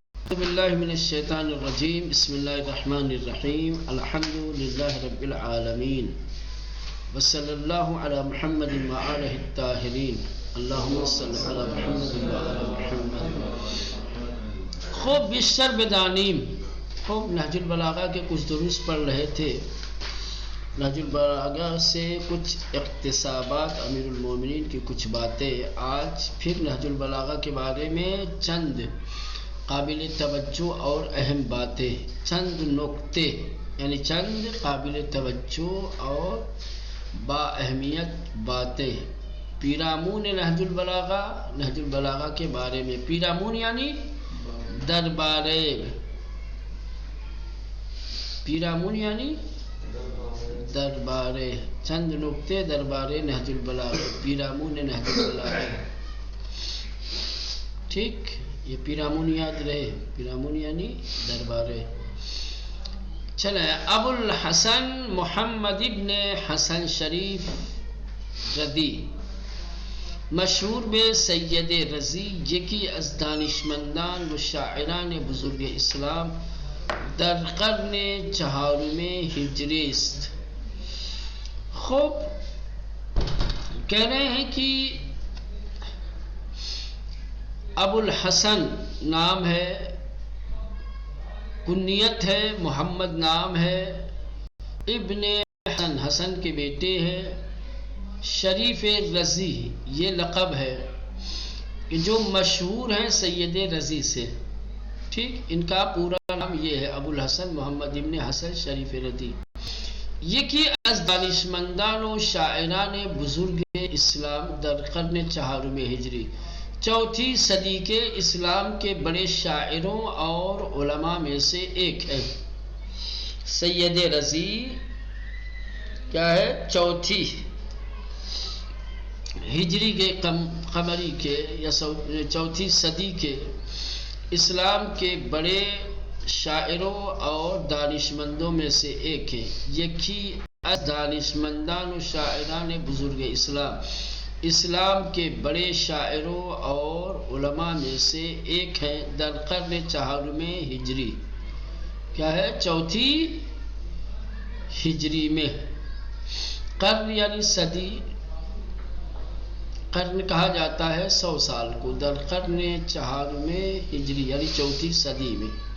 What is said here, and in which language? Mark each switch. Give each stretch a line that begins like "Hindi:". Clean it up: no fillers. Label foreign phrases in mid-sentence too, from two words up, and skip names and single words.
Arabic: باللہ من الشیطان الرجیم بسم اللہ الرحمن الرحیم الحمد للہ رب العالمین وصلی اللہ علی محمد وآلہ الطاہرین اللہم صلی علی محمد وآلہ محمد۔
Persian: خوب بیشتر بدانیم
Urdu: خوب نہج البلاغہ کے کچھ دروس پڑھ رہے تھے۔ نہج البلاغہ سے کچھ اقتصابات امیر المومنین کی کچھ باتیں، آج پھر نہج البلاغہ کے بارے میں چند قابل توجہ اور اہم باتیں، چند نکتے یعنی چند قابل توجہ اور با اہمیت باتیں پیرامون نہج البلاغہ کے بارے میں۔ پیرامون یعنی دربارے، پیرامون یعنی دربارے،
Persian: چند نکتے دربارے نہج البلاغہ، پیرامون نہج البلاغہ،
Urdu: ٹھیک؟ یہ پیرامون یاد رہے، پیرامون یعنی دربارے۔ چلیں، ابو الحسن محمد ابن حسن شریف رضی،
Persian: مشہور بے
Urdu: سید رضی،
Persian: یکی از دانشمندان و شاعران بزرگ اسلام در قرن چہارم ہجری است۔
Urdu: خوب کہہ رہے ہیں کہ ابو الحسن نام ہے، کنیت ہے، محمد نام ہے، ابن حسن حسن کے بیٹے ہیں، شریف رضی یہ لقب ہے، جو مشہور ہیں سید رضی سے، ٹھیک؟ ان کا پورا نام یہ ہے ابو الحسن محمد ابن حسن شریف رضی،
Persian: یکی از دانشمندان و شاعران بزرگ اسلام در قرن چہارم ہجری،
Urdu: چوتھی صدی کے اسلام کے بڑے شاعروں اور علماء میں سے ایک ہے۔ سید رضی کیا ہے؟ چوتھی ہجری کے قمری کے یا چوتھی صدی کے اسلام کے بڑے شاعروں اور دانشمندوں میں سے ایک ہے۔
Persian: یکی از دانشمندان و شاعران بزرگ اسلام،
Urdu: اسلام کے بڑے شاعروں اور علماء میں سے ایک ہیں،
Persian: در قرن چہارم ہجری،
Urdu: کیا ہے؟ چوتھی ہجری میں۔ قرن یعنی صدی، قرن کہا جاتا ہے 100 سال کو،
Persian: در قرن چہارم ہجری
Urdu: یعنی چوتھی صدی میں۔